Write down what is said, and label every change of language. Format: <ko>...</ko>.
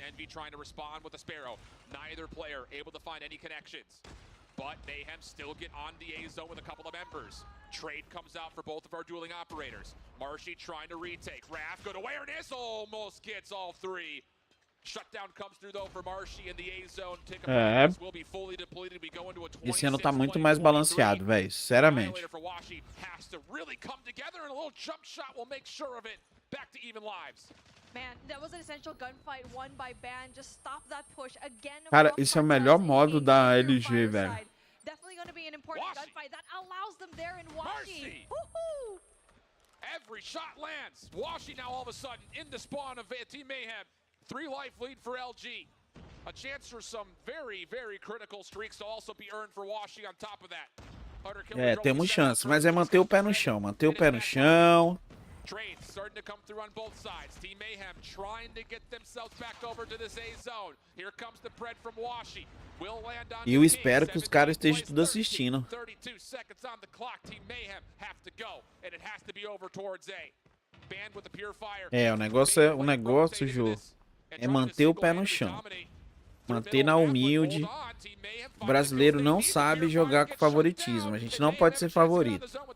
<en>Envy trying to respond with a Sparrow. Neither player able to find any connections. But Mayhem still get on the A zone with a couple of members. Trade comes out for both of our dueling operators. Marshy trying to retake. Raph, good awareness, almost gets all 3. Shutdown comes through though for Marshy in the A zone. Will be fully depleted. We go into a 26</en> <pt>Esse ano tá muito mais balanceado, velho, sinceramente.</pt> <en>Has to really come together, and a little jump shot will make sure of it. Back to even lives. Man, that was an essential gunfight won by Ban. Just stop that push again.</en> <pt>Cara, esse é o melhor modo da LG, velho.</pt> <en>Definitely going to be an important gunfight that allows them there in Washi. Every shot lands. Washi now all of a sudden in the spawn of Team Mayhem. 3 life lead for LG. A chance for some very, very critical streaks to also be earned for Washi on top of that.</en> <pt>É, temos chance, mas é manter o pé no chão, manter o pé no chão.</pt> <en>Trades starting to come through on both sides. Team Mayhem trying to get themselves back over to this A zone. Here comes the Pred from Washi. Will land on.</en> <pt>E eu espero que os caras estejam tudo assistindo.</pt> <en>32 seconds on the clock. Team Mayhem have to go, and it has to be over towards A. Banned with the Purifier.</en> <pt>É, o negócio, Jô, é manter o pé no chão. Manter na humilde. O brasileiro não sabe jogar com favoritismo. A gente não pode ser favorito.</pt>